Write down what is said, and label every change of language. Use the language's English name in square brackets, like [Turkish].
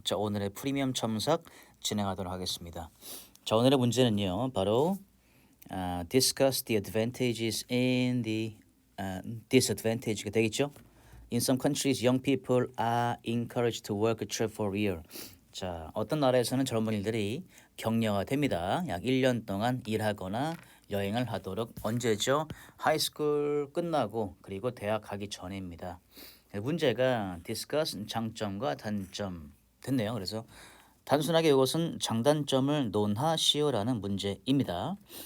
[Korean] 자, 오늘의 프리미엄 첨삭 진행하도록 하겠습니다. 자, 오늘의 문제는요. 바로 [English] discuss the advantages in the disadvantage [Korean] 가 되겠죠. [English] In some countries, young people are encouraged to work a trip for a year. [Korean] 자, 어떤 나라에서는 젊은이들이 격려가 됩니다. 약 1년 동안 일하거나 여행을 하도록 언제죠? 하이스쿨 끝나고 그리고 대학 가기 전입니다. 문제가 discuss 장점과 단점 됐네요. 그래서 단순하게 이것은 장단점을 논하시오라는 문제입니다.